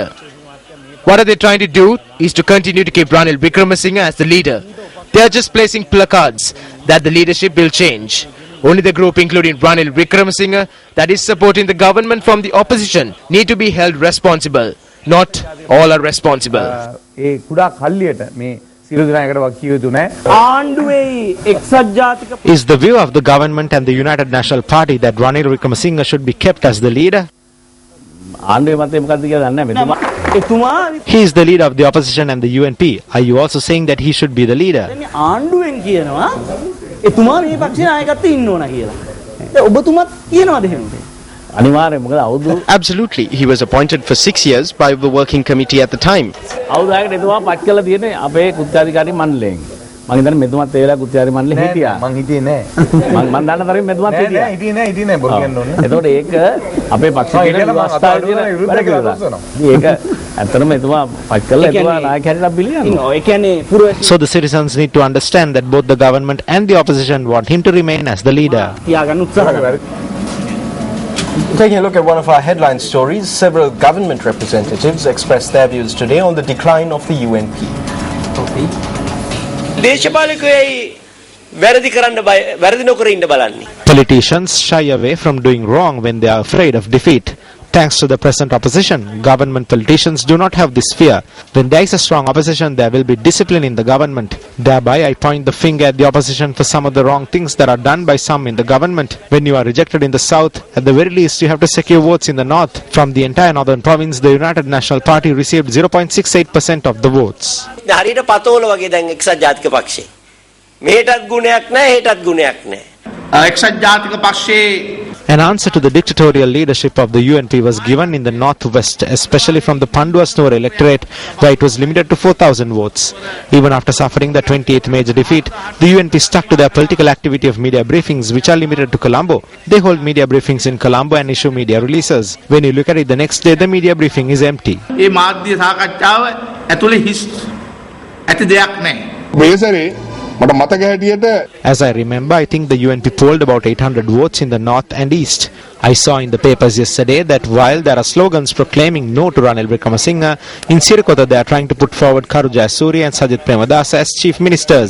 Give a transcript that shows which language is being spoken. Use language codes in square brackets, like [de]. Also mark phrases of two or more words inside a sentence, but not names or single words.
[en] What are they trying to do is to continue to keep Ranil Wickremesinghe as the leader. They are just placing placards that the leadership will change. Only the group including Ranil Wickremesinghe that is supporting the government from the opposition need to be held responsible. Not all are responsible. [si] ඒ කුඩා කල්ලියට මේ සියලු දෙනා එකට වක්කිය යුතු නැහැ. ආණ්ඩුවේ එක්සත් ජාතික [en] Is the view of the government and the United National Party that Ranil Wickremesinghe should be kept as the leader? [si] ආණ්ඩුවේ මතය මොකක්ද කියලා දන්නේ නැහැ මෙතුමා. [en] He is the leader of the opposition and the UNP. Are you also saying that he should be the leader? [si] ආණ්ඩුවෙන් කියනවා එතුමා මේ පක්ෂේ නායකත්වයේ ඉන්න ඕන කියලා. ඔබතුමාත් කියනවාද එහෙම? අනිවාර්යයෙන් මොකද අවුරුදු [en] Absolutely. He was appointed for 6 years by the working committee at the time. [si] අවුරුදු 6කට එතුමා පත් කළා තියෙන්නේ අපේ කුත්තාධිකාරී මණ්ඩලයෙන්. මම හිතන්නේ මෙතුමාත් ඒ වෙලාව කුත්තාධිකාරී මණ්ඩලෙ හිටියා. මං හිටියේ නෑ. මං දන්න තරමින් මෙතුමාත් හිටියා. නෑ හිටියේ නෑ බොරු කියන්න ඕනේ. එතකොට ඒක අපේ පක්ෂයේ තියෙන අවස්ථාවේ තියෙන විරුද්ධ කියලා. ඒක ඇත්තටම එතුමා පත් කළා එතුමා නායක හැටියට පිළිගන්නවා. ඒ කියන්නේ [en] So the citizens need to understand that both the government and the opposition want him to remain as the leader. [si] තියාගන්න උත්සාහ කරනවා. [en] Taking a look at one of our headline stories, several government representatives expressed their views today on the decline of the UNP. [si] දේශපාලකයයි වැරදි කරන්න වැරදි නොකර ඉන්න බලන්නේ. [en] Politicians shy away from doing wrong when they are afraid of defeat. Thanks to the present opposition, government politicians do not have this fear. When there is a strong opposition, there will be discipline in the government. Thereby, I point the finger at the opposition for some of the wrong things that are done by some in the government. When you are rejected in the south, at the very least you have to secure votes in the north. From the entire northern province, the United National Party received 0.68% of the votes. [si] හරියට පතෝල වගේ දැන් එක්සත් ජාතික පක්ෂේ. මෙහෙටත් ගුණයක් නැහැ, හෙටත් ගුණයක් නැහැ. එක්සත් ජාතික පක්ෂේ [en] An answer to the dictatorial leadership of the UNP was given in the northwest, especially from the Pandua-Snore electorate, where it was limited to 4,000 votes. Even after suffering the 28th major defeat, the UNP stuck to their political activity of media briefings, which are limited to Colombo. They hold media briefings in Colombo and issue media releases. When you look at it the next day, the media briefing is empty. [si] මේ මාධ්‍ය සාකච්ඡාව ඇතුලේ හිස් ඇති දෙයක් නැහැ. [en] As I remember, I think the UNP polled about 800 votes in the north and east. I saw in the papers yesterday that while there are slogans proclaiming no to Ranil Wickremesinghe, in Sirikota they are trying to put forward Karu Jayasuriya and Sajith Premadasa as chief ministers.